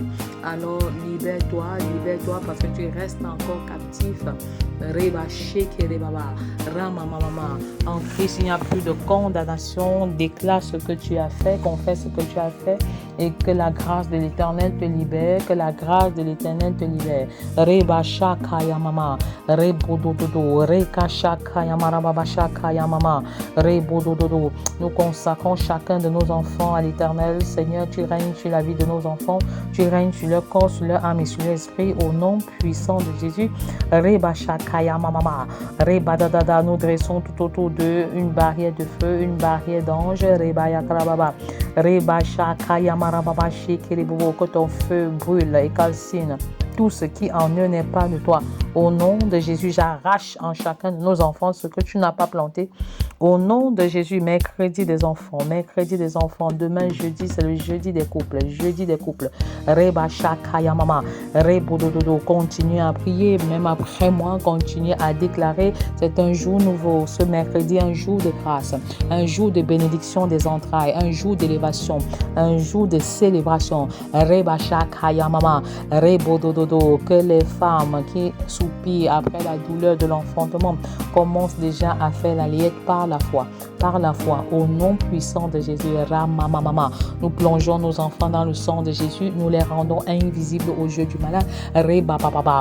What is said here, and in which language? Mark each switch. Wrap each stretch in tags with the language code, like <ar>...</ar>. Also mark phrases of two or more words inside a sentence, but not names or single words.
<fr>Alors libère-toi parce que tu restes encore captif. En Christ, il n'y a plus de condamnation. Déclare ce que tu as fait, confesse ce que tu as fait et que la grâce de l'Éternel te libère, Reba shakaya mama, rebodododo, reka shakaya marababa shakaya mama, rebodododo. Nous consacrons chacun de nos enfants à l'Éternel. Seigneur, tu règnes sur la vie de nos enfants, tu règnes sur leur corps, sur leur âme et sur l'esprit au nom puissant de Jésus. Reba shakaya mama, reba dadada. Nous dressons tout autour d'eux une barrière de feu, une barrière d'ange. Reba yakarababa, reba shakaya marababa shikiribobo. Que ton feu brûle et calcine tout ce qui en eux n'est pas de toi. Au nom de Jésus, j'arrache en chacun de nos enfants ce que tu n'as pas planté. Au nom de Jésus, mercredi des enfants. Demain, jeudi, c'est le jeudi des couples. Reba shakaya mama, rebodododo. Continue à prier, même après moi, continue à déclarer. C'est un jour nouveau. Ce mercredi, un jour de grâce, un jour de bénédiction des entrailles, un jour d'élévation, un jour de célébration. Reba shakaya mama, rebodododo. Que les femmes qui soupirent après la douleur de l'enfantement commencent déjà à faire la liette par la foi, au nom puissant de Jésus. Ramamamama. Nous plongeons nos enfants dans le sang de Jésus, nous les rendons invisibles aux yeux du malin. Rebababa.</fr>